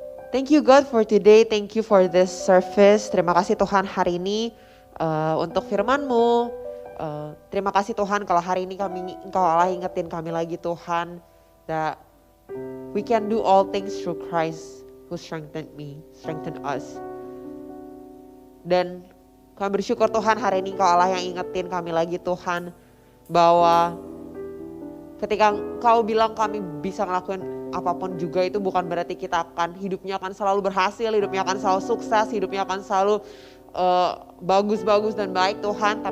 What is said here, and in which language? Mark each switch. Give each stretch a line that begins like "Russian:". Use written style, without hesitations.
English: Thank you God for today, thank you for this service.
Indonesian: Terima kasih Tuhan hari ini untuk firman-Mu. Terima kasih Tuhan kalau hari ini Engkau Allah ingetin kami lagi Tuhan.
English: That we can do all things through Christ who strengthened us.
Indonesian: Dan kami bersyukur Tuhan hari ini Engkau Allah yang ingetin kami lagi Tuhan. Bahwa ketika Engkau bilang kami bisa ngelakuin apapun juga itu bukan berarti hidupnya akan selalu berhasil, hidupnya akan selalu sukses, hidupnya akan selalu bagus-bagus dan baik Tuhan.